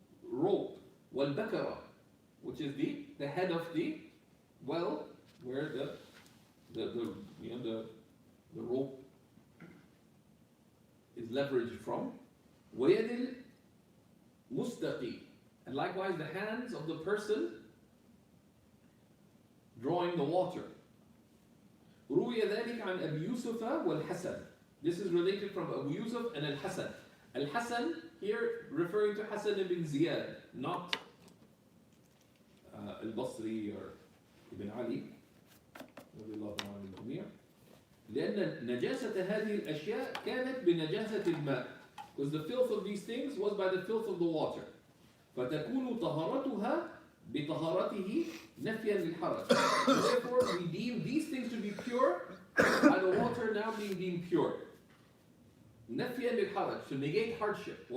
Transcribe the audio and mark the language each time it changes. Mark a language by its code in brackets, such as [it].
[en] rope, وَالْبَكَرَةِ, which is the head of the well, where the rope is leveraged from, [ar] وَيَدِ الْمُسْتَقِي, [en] and likewise the hands of the person drawing the water. [ar] روي ذلك عن أبي يوسف والحسن. [en] This is related from Abu Yusuf and Al-Hasan. Al-Hasan here referring to Hasan ibn Ziyad, not Al-Basri or Ibn Ali [ar] رضي الله عنه الجميع. لأن نجاسة هذه الأشياء كانت بنجاسة الماء, [en] because the filth of these things was by the filth of the water. [ar] فتكون طهارتها بطهارته نفيا للحرج. [en] Therefore we deem these things to be pure by the water now being deemed pure. [ar] نفيا للحرج, [en] to negate hardship.